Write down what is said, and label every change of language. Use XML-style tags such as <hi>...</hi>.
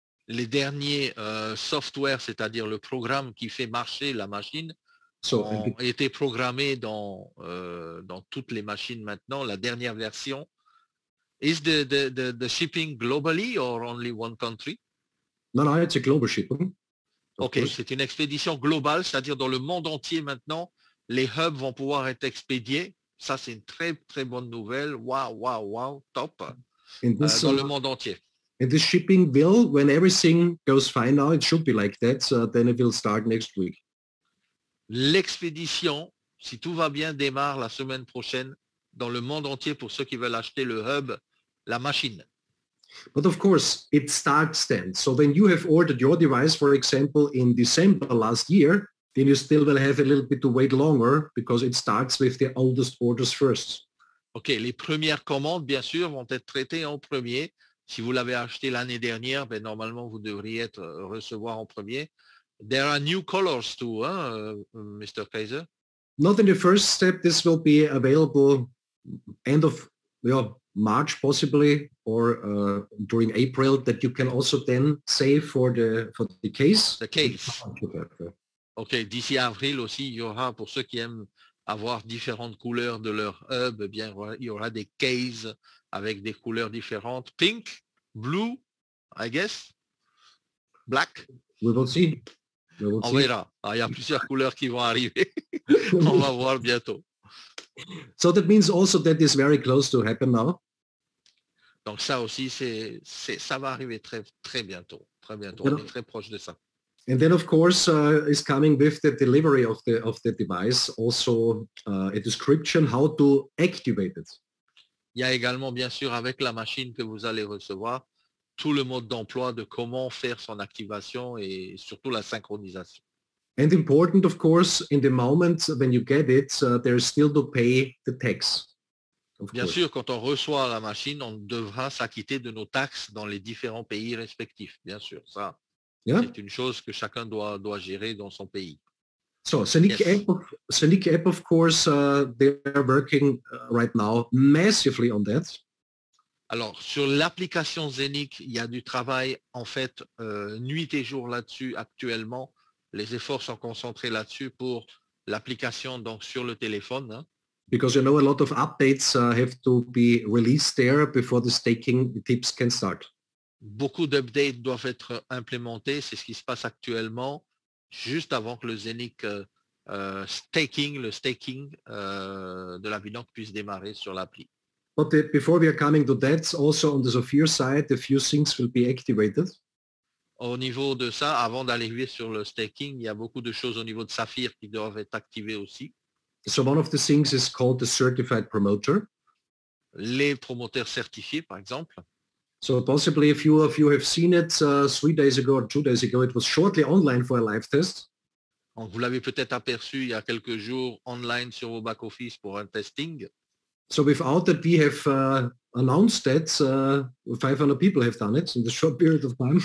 <fr>Les derniers software, c'est-à-dire le programme qui fait marcher la machine, ont été programmés dans toutes les machines maintenant. La dernière version.</fr> <en>Is the shipping globally or only one country? No, it's a global shipping.</en> <fr>Ok, c'est une expédition globale, c'est-à-dire dans le monde entier maintenant, les hubs vont pouvoir être expédiés. Ça, c'est une très, très bonne nouvelle. Wow, top. Dans le monde entier.</fr> <en>And this shipping will, when everything goes fine now, it should be like that, then it will start next week.</en> <fr>L'expédition, si tout va bien, démarre la semaine prochaine dans le monde entier pour ceux qui veulent acheter le hub, la machine.</fr> <en>But of course, it starts then. So when you have ordered your device, for example, in December last year, then you still will have a little bit to wait longer because it starts with the oldest orders first.</en> <fr>OK, les premières commandes, bien sûr, vont être traitées en premier. Si vous l'avez acheté l'année dernière, ben, normalement, vous devriez recevoir en premier.</fr> <en>There are new colors too, hein, Mr. Kaiser? Not in the first step. This will be available end of March possibly, or during April, that you can also then save for the case. The case.</en> <fr>OK, d'ici avril aussi, il y aura, pour ceux qui aiment avoir différentes couleurs de leur hub, eh bien, il y aura des cases avec des couleurs différentes.</fr> <en>Pink, blue, I guess, black. We will see.</en> <fr>On verra. Il y a plusieurs couleurs qui vont arriver. On va voir bientôt.</fr> <en>So that means also that is very close to happen now.</en> <fr>Donc ça aussi, ça va arriver très, très bientôt. Très bientôt. On est très proche de ça.</fr> <en>And then, of course, is coming with the delivery of the device also a description how to activate it.</en> <fr>Il y a également, bien sûr, avec la machine que vous allez recevoir, tout le mode d'emploi de comment faire son activation et surtout la synchronisation.</fr> <en>And important, of course, in the moment when you get it, there's still to pay the tax.</en> <fr>Bien sûr, quand on reçoit la machine, on devra s'acquitter de nos taxes dans les différents pays respectifs. Bien sûr, ça, c'est une chose que chacun doit gérer dans son pays.</fr> <en>So Scenic App, of course, they are working right now massively on that.</en> <fr>Alors, sur l'application Scenic, il y a du travail, en fait, nuit et jour là-dessus actuellement. Les efforts sont concentrés là-dessus pour l'application donc sur le téléphone. Hein.</fr> <en>Because a lot of updates have to be released there before the staking tips can start.</en> <fr>Beaucoup d'updates doivent être implémentés. C'est ce qui se passe actuellement, juste avant que le Scenic staking de la Binance puisse démarrer sur l'appli.</fr> <en>But before we are coming to that, also on the Zephyr side, a few things will be activated.</en> <fr>Au niveau de ça, avant d'aller sur le staking, il y a beaucoup de choses au niveau de Saphir qui doivent être activées aussi.</fr> <en>So one of the things is called the certified promoter.</en> <fr>les promoteurs certifiés, par exemple.</fr> <en>So possibly if you have seen it 3 days ago or 2 days ago, it was shortly online for a live test.</en> <fr>Donc, vous l'avez peut-être aperçu il y a quelques jours online sur vos back-office pour un testing.</fr> <en>So without that, we have announced that 500 people have done it in the short period of time.</en>